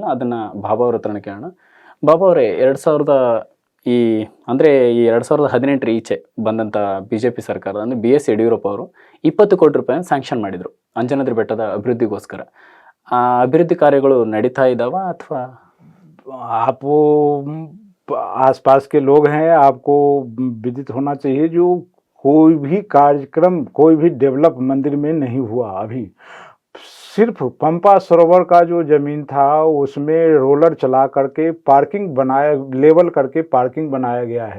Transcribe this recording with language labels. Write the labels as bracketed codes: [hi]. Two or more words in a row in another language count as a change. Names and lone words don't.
[kn] ಅದನ್ನು ಬಾಬಾ ಅವ್ರ ಹತ್ರನೇ ಕೇಳೋಣ. ಬಾಬಾ ಅವರೇ, 2018 ಈಚೆ ಬಂದಂಥ BJP ಸರ್ಕಾರ, ಅಂದರೆ BS ಯಡಿಯೂರಪ್ಪ ಅವರು 20 ಕೋಟಿ ರೂಪಾಯಿನ ಸ್ಯಾಂಕ್ಷನ್ ಮಾಡಿದರು ಅಂಜನಾದ್ರಿ ಬೆಟ್ಟದ ಅಭಿವೃದ್ಧಿಗೋಸ್ಕರ. ಆ ಅಭಿವೃದ್ಧಿ ಕಾರ್ಯಗಳು ನಡೀತಾ ಇದಾವ ಅಥವಾ [hi] आप वो आसपास के लोग हैं, आपको विदित होना चाहिए, जो कोई भी कार्यक्रम, कोई भी डेवलप मंदिर में नहीं हुआ अभी। सिर्फ पंपा सरोवर का जो जमीन था उसमें रोलर चला करके पार्किंग बनाया, लेवल करके पार्किंग बनाया गया है।